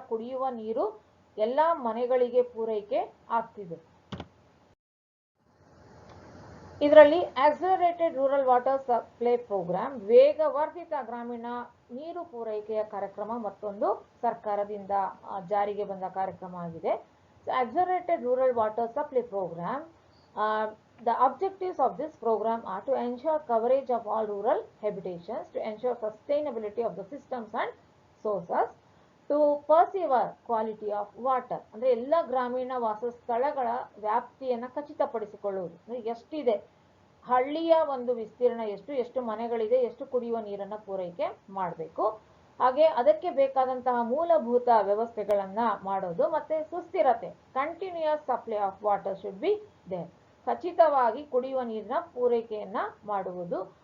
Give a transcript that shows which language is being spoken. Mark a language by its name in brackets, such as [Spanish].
[Kannada] ಕುಡಿಯುವ ನೀರು ಎಲ್ಲ ಮನೆಗಳಿಗೆ ಪೂರೈಕೆ ಆಗ್ತಿದೆ. ಇದರಲ್ಲಿ accelerated rural water supply program, ವೇಗವರ್ಧಿತ ಗ್ರಾಮೀಣ ನೀರು ಪೂರೈಕೆಯ ಕಾರ್ಯಕ್ರಮ ಮತ್ತೊಂದು ಸರ್ಕಾರದಿಂದ ಜಾರಿಗೆ ಬಂದ ಕಾರ್ಯಕ್ರಮ ಆಗಿದೆ. [English] Accelerated rural water supply program, the objectives of this program are to ensure coverage of all rural habitations, to ensure sustainability of the systems and sources, to persevere quality of water. [Kannada] ಅಂದ್ರೆ ಎಲ್ಲ ಗ್ರಾಮೀಣ ವಾಸಸ್ಥಳಗಳ ವ್ಯಾಪ್ತಿಯನ್ನು ಖಚಿತಪಡಿಸಿಕೊಳ್ಳುವುದು. ಎಷ್ಟಿದೆ, ಹಳ್ಳಿಯ ಒಂದು ವಿಸ್ತೀರ್ಣ ಎಷ್ಟು ಮನೆಗಳಿದೆ, ಎಷ್ಟು ಕುಡಿಯುವ ನೀರನ್ನು ಪೂರೈಕೆ ಮಾಡಬೇಕು, ಹಾಗೆ ಅದಕ್ಕೆ ಬೇಕಾದಂತಹ ಮೂಲಭೂತ ವ್ಯವಸ್ಥೆಗಳನ್ನ ಮಾಡೋದು, ಮತ್ತೆ ಸುಸ್ಥಿರತೆ, [English] continuous supply of water should be there, [Kannada] ಖಚಿತವಾಗಿ ಕುಡಿಯುವ ನೀರಿನ ಪೂರೈಕೆಯನ್ನ ಮಾಡುವುದು.